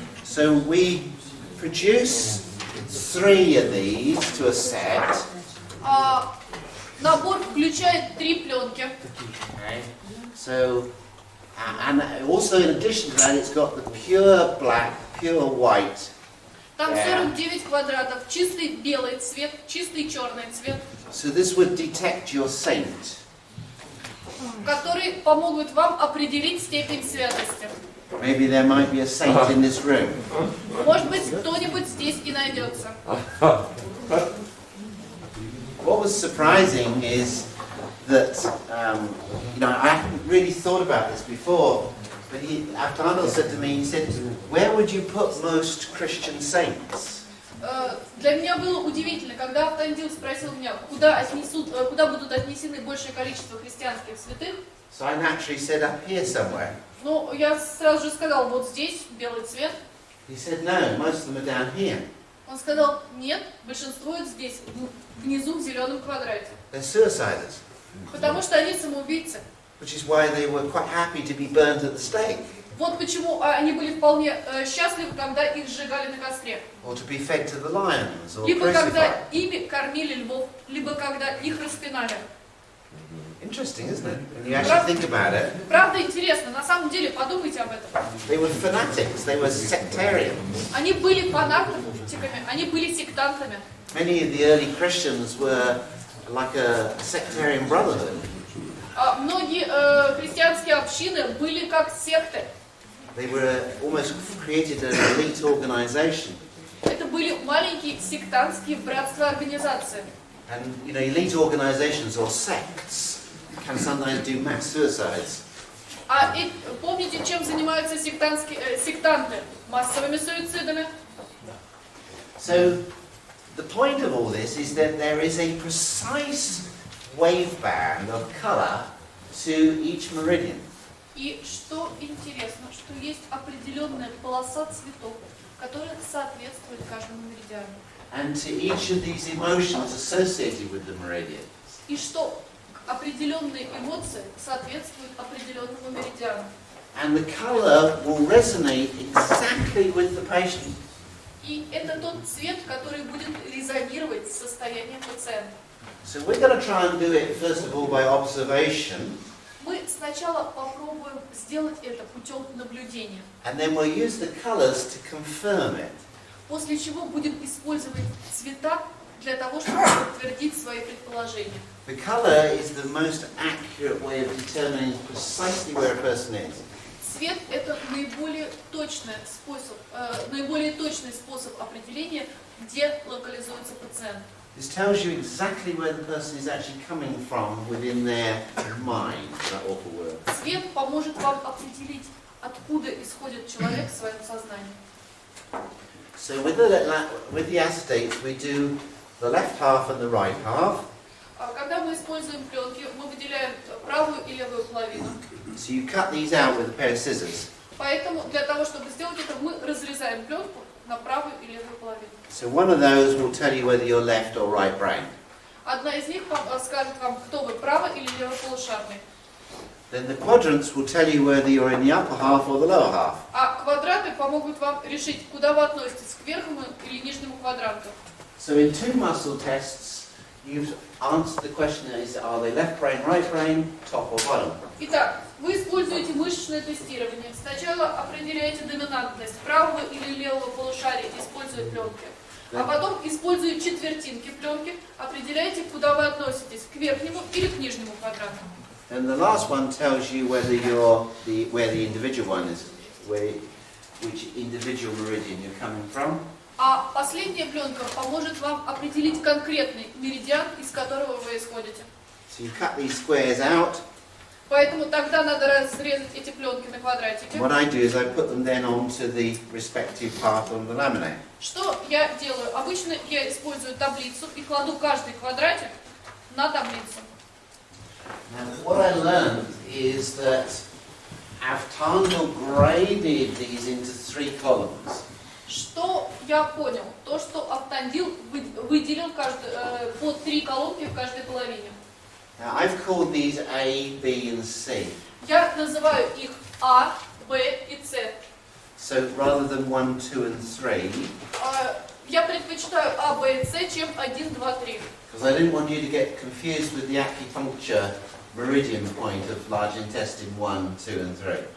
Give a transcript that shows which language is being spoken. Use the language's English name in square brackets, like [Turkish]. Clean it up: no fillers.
[English] So we produce 3 of these to a set. [Russian] Набор включает 3 пленки. [English] Okay. So, and also in addition to that, it's got the pure black, pure white. [Russian] Там 49 квадратов, чистый белый цвет, чистый черный цвет. [English] So this would detect your saint. [Russian] которые помогут вам определить степень святости. [English] Maybe there might be a saint in this room. [Russian] Может быть, кто-нибудь здесь и найдется. [English] What was surprising is that, I hadn't really thought about this before, but after Arnold said to me, he said, where would you put most Christian saints? [Russian] Для меня было удивительно, когда Автандил спросил меня, куда будут отнесены большее количество христианских святых. [English] So I naturally said up here somewhere. [Russian] Ну, я сразу же сказал, вот здесь, белый цвет. [English] He said, no, most of them are down here. [Russian] Он сказал, нет, большинство здесь, внизу в зеленом квадрате. [English] They're suiciders, [Russian] Потому что они самоубийцы. [English] which is why they were quite happy to be burnt at the stake, [Russian] Вот почему они были вполне счастливы, когда их сжигали на костре. [English] or to be fed to the lions, or [Russian] Либо когда [English] crucified. [Russian] ими кормили львов, либо когда их распинали. [English] Interesting, isn't it? When you actually think about it. [Russian] Правда интересно, на самом деле, подумайте об этом. [English] They were fanatics, they were sectarians. [Russian] Они были фанатиками, они были сектантами. [English] Many of the early Christians were like a sectarian brotherhood. [Russian] Многие христианские общины были как секты. [English] They were almost created an elite organization. [Russian] Это были маленькие сектантские братства-организации. [English] And, elite organizations or sects can sometimes do mass suicides. [Russian] Помните, чем занимаются сектанты? Массовыми суицидами. [English] So, the point of all this is that there is a precise wave band of color to each meridian. [Russian] И что интересно, что есть определенная полоса цветов, которая соответствует каждому меридиану. [English] And to each of these emotions associated with the meridian. [Russian] И что определенные эмоции соответствуют определенному меридиану. [English] And the color will resonate exactly with the patient. [Russian] И это тот цвет, который будет резонировать с состоянием пациента. [English] So we're going to try and do it first of all by observation. [Russian] Мы сначала попробуем сделать это путем наблюдения, [English] And then we'll use the colors to confirm it. [Russian] после чего будем использовать цвета для того, чтобы подтвердить свои предположения. [English] The color is the most accurate way of determining precisely where a person is. [Russian] Цвет – это наиболее точный способ определения, где локализуется пациент. [English] This tells you exactly where the person is actually coming from within their mind, that awful word. [Russian] Цвет поможет вам определить, откуда исходит человек в своем сознании. [English] So with the acetates, we do the left half and the right half. [Russian] Когда мы используем пленки, мы выделяем правую и левую половину. [English] So you cut these out with a pair of scissors. [Russian] Поэтому для того, чтобы сделать это, мы разрезаем пленку на правую и левую половину. [English] So one of those will tell you whether you're left or right brain. [Russian] Одна из них скажет вам, кто вы, право или левополушарный. [English] Then the quadrants will tell you whether you're in the upper half or the lower half. [Russian] А квадраты помогут вам решить, куда вы относитесь, к верхнему или нижнему квадранту. [English] So in two muscle tests, you've answered the question, are they left brain, right brain, top or bottom? [Russian] Итак, вы используете мышечное тестирование. Сначала определяете доминантность правого или левого полушария, используя пленки. А потом, используя четвертинки пленки, определяете, куда вы относитесь, к верхнему или к нижнему квадранту. [English] And the last one tells you whether you're where the individual one is, which individual meridian you're coming from. [Russian] А последняя пленка поможет вам определить конкретный меридиан, из которого вы исходите. [English] So you cut these squares out. [Russian] Поэтому тогда надо разрезать эти пленки на квадратики. [English] What I do is I put them then onto the respective part on the laminate. [Russian] Что я делаю? Обычно я использую таблицу и кладу каждый квадратик на таблицу. [English] And what I learned is that Avtangel graded these into 3 columns. [Russian] Что я понял? То, что Автандил выделил по 3 колонки в каждой половине. [English] Now I've called these A, B and C. [Russian] Я называю их А, Б и С. [English] So rather than 1, 2 and 3, [Russian] Я предпочитаю А, Б и С, чем 1, 2, 3. [English] because I didn't want you to get confused with the acupuncture meridian point of large intestine 1, 2 and 3.